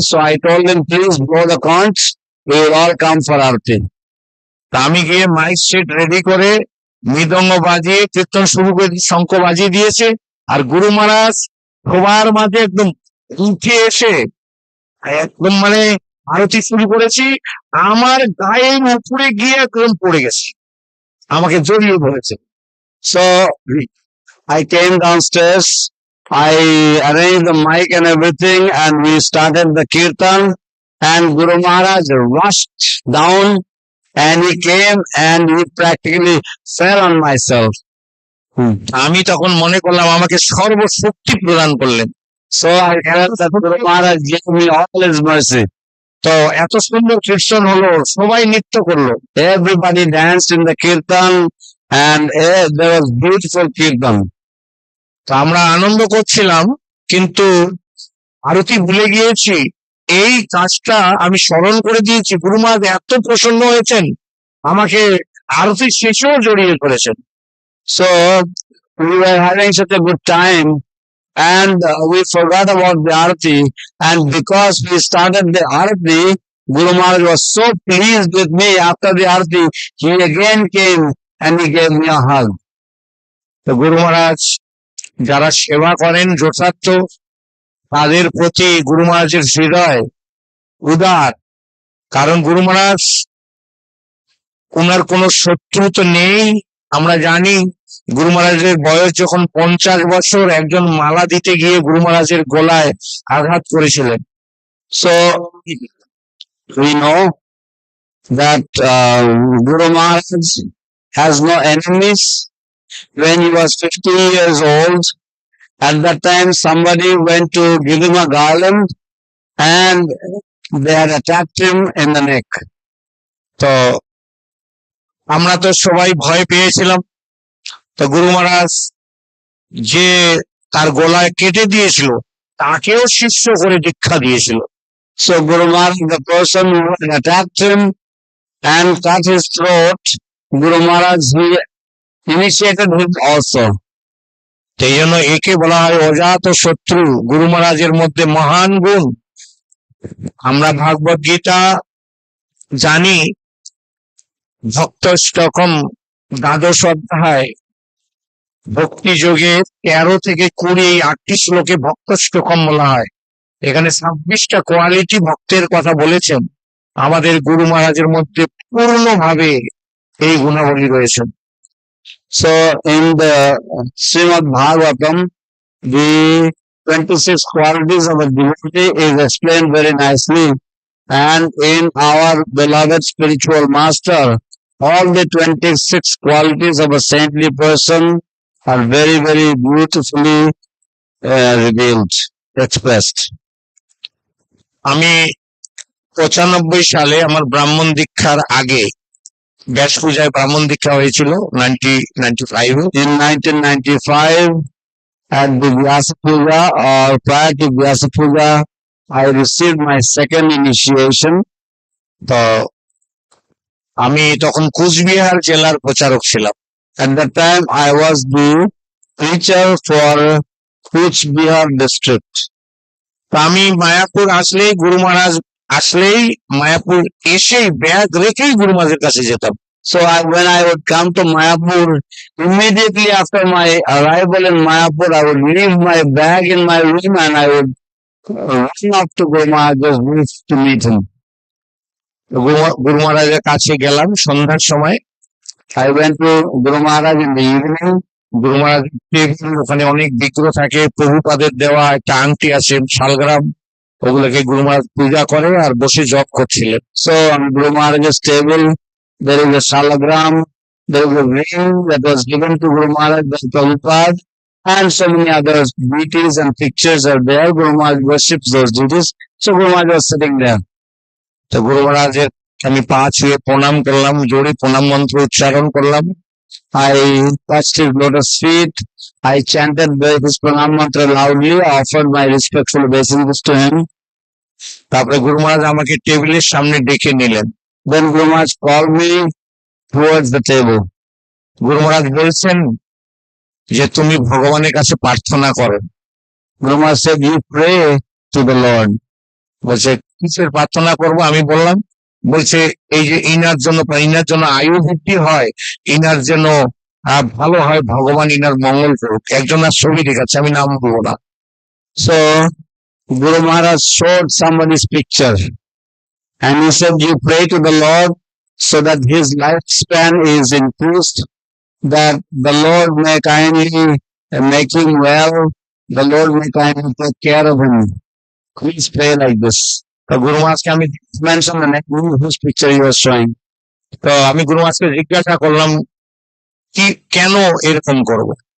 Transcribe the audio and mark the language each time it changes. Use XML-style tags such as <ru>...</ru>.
<en>So I told him, please blow the conch, we will all come for Arati.</en> <bn>তা আমি গিয়ে mic set ready করে মৃদঙ্গ বাজিয়ে কীর্তন শুরু করে শঙ্খ বাজিয়ে দিয়েছে, আর গুরু মহারাজ সবার মাঝে একদম উঠে এসে একদম মানে আরতি শুরু করেছি, আমার গায়ের উপরে গিয়ে একদম পড়ে গেছি, আমাকে জড়িয়ে ধরেছে।</bn> <en>So I came downstairs, I arranged the mic and everything, and we started the kirtan, and Guru Maharaj rushed down, and he came and he practically fell on myself.</en> <bn>আমি তখন মনে করলাম আমাকে সর্বশক্তি প্রদান করলেন।</bn> <en>So I felt that Guru Maharaj gave me all his mercy.</en> <bn>তো এত সুন্দর কীর্তন হলো, সবাই নৃত্য করলো,</bn> <en>Everybody danced in the kirtan, and there was beautiful kirtan.</en> <bn>তো আমরা আনন্দ করছিলাম, কিন্তু আরতি ভুলে গিয়েছি। এই কাজটা আমি স্মরণ করে দিয়েছি, গুরু মহারাজ এত প্রসন্ন হয়েছেন, আমাকে আরতি শেষেও জড়িয়ে ধরেছেন।</bn> <en>So we were having such a good time, and we forgot about the Arati, and because we started the Arati, Guru Maharaj was so pleased with me. After the Arati, he again came and he gave me a hug.</en> <bn>তো গুরু মহারাজ যারা সেবা করেন যথার্থ, তাদের প্রতি গুরু মহারাজের হৃদয় উদার, কারণ গুরু মহারাজ ওনার কোনো শত্রু তো নেই, আমরা জানি, গুরু মহারাজের বয়স যখন 50 বছর, একজন মালা দিতে গিয়ে গুরু মহারাজের গলায় আঘাত করেছিলেন।</bn> <en>So we know that Guru Maharaj has no enemies. When he was 50 years old, at that time somebody went to give him a garland and they had attacked him in the neck.</en> <bn>তো আমরা তো সবাই ভয় পেয়েছিলাম। তো গুরু মহারাজ যে তার গলায় কেটে দিয়েছিল তাকেও শিষ্য করে দীক্ষা দিয়েছিল।</bn> <en>So Guru Maharaj, the person who had attacked him and cut his throat, Guru Maharaj, he initiated him also.</en> <bn>সেই জন্য একে বলা হয় অজাত শত্রু, গুরু মহারাজের মধ্যে মহান গুণ। আমরা ভাগবত গীতা জানি, ভক্তষ্টকম দ্বাদশ অধ্যায় ভক্তি যোগে 13 থেকে 20 8টি শ্লোকে ভক্তষ্টকম বলা হয়। এখানে 26টা কোয়ালিটি ভক্তের কথা বলেছেন। আমাদের গুরু মহারাজের মধ্যে পূর্ণভাবে এই গুণাবলী রয়েছে।</bn> <en>So in the Srimad Bhagavatam, the 26 qualities of a devotee is explained very nicely, and in our beloved spiritual master, all the 26 qualities of a saintly person are very, very beautifully revealed, expressed.</en> <bn>আমি 95 সালে আমার ব্রাহ্মণ দীক্ষার আগে ব্যাস পূজায় ব্রাহ্মণ দীক্ষা হয়েছিল 1995</bn> <en>In 1995, at the Vyasa Puja or prior to Vyasa Puja, I received my second initiation.</en> <bn>তো আমি তখন কুচবিহার জেলার প্রচারক ছিলাম।</bn> <en>At that time, I was the preacher for Kuch Bihar district.</en> <bn>তো আমি মায়াপুর আসলেই গুরু মহারাজ আসলেই মায়াপুর এসেই ব্যাগ রেখেই গুরু মহারাজের কাছে যেতাম।</bn> <en>So when I would come to Mayapur, immediately after my arrival in Mayapur, I would leave my bag in my room and I would run off to Guru Maharaj's roof to meet him.</en> <bn>গুরু মহারাজের কাছে গেলাম সন্ধ্যার সময়।</bn> <en>I went to Guru Maharaj in the evening.</en> <bn>গুরু মহারাজ ওখানে অনেক বিগ্রহ থাকে, প্রভুপাদের দেওয়া একটা আংটি আছে শালগ্রাম, ওগুলোকে গুরু মহারাজ পূজা করে আর বসে জপ করছিলেন।</bn> <en>So on Guru Maharaj's table, there is a shalagram, there is a ring that was given to Guru Maharaj by Prabhupada, and so many other deities and pictures are there. Guru Maharaj worships those deities. So Guru Maharaj was sitting there.</en> <bn>তো গুরু মহারাজের আমি পা ছুঁয়ে প্রণাম করলাম, জোরে প্রণাম মন্ত্র উচ্চারণ করলাম।</bn> <en>I touched his lotus feet. I chanted his pranam mantra loudly, offered my respectful obeisances to him.</en> <bn>তারপরে গুরু মহারাজ আমাকে টেবিলের সামনে ডেকে নিলেন।</bn> <en>Then Guru Maharaj called me towards the table.</en> <bn>গুরু মহারাজ বলছেন যে তুমি ভগবানের কাছে প্রার্থনা করো।</bn> <en>Guru Maharaj said, you pray to the Lord.</en> <bn>বলছে কিসের প্রার্থনা করব? আমি বললাম, বলছে এই যে ইনার জন্য আয়ু বৃদ্ধি হয়, ইনার যেন ভালো হয়, ভগবান ইনার মঙ্গল করুক। একজনের ছবি দেখাচ্ছে, আমি নাম বলবো না।</bn> <en>So Guru Maharaj showed somebody's picture and he said, you pray to the Lord so that his lifespan is increased, that the Lord may kindly make him well, the Lord may kindly take care of him. Please pray like this.</en> <bn>তো গুরু মহারাজকে আমি</bn> <en>Mention the name whose picture he was showing.</en> <bn>তো আমি গুরু মহারাজকে জিজ্ঞাসা করলাম কি কেন এরকম করবো।</bn>